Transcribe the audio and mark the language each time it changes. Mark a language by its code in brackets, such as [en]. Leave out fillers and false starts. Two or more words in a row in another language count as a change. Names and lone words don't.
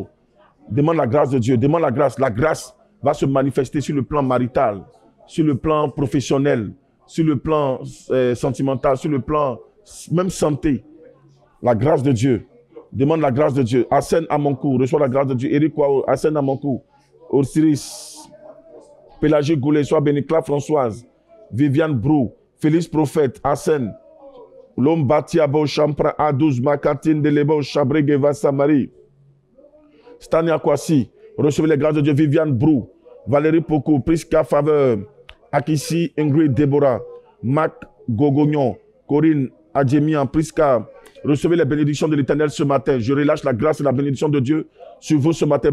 [fr] Demande la grâce de Dieu, demande la grâce. La grâce va se manifester sur le plan marital, sur le plan professionnel, sur le plan sentimental, sur le plan même santé. La grâce de Dieu. Demande la grâce de Dieu. Assène à mon cou, reçois la grâce de Dieu. Eric Wao, assène à mon cou. Osiris, Pélagie Goulet, sois béni. Claire Françoise, Viviane Brou, Félix Prophète, Assène. Lombatiabo, Champra, A12, Makatine, Delebo, Chabré, Samari. Stania Kwasi, recevez les grâces de Dieu. Viviane Brou, Valérie Poco, Priska Faveur, Akissi, Ingrid Déborah, Mac Gogognon, Corinne Adjemian, Priska. Recevez les bénédictions de l'Éternel ce matin. Je relâche la grâce et la bénédiction de Dieu sur vous ce matin.